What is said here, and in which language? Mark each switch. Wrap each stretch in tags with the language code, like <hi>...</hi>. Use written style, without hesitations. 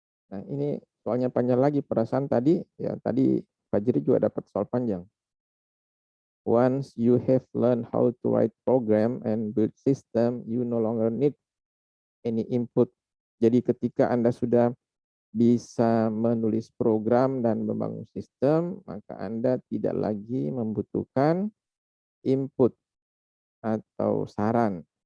<id>Nah, ini soalnya panjang lagi perasaan tadi, ya tadi Fajri juga dapat soal panjang.</id> <en>Once you have learned how to write program and build system, you no longer need any input.</en> <id>Jadi ketika Anda sudah bisa menulis program dan membangun sistem, maka Anda tidak lagi membutuhkan input atau saran</id>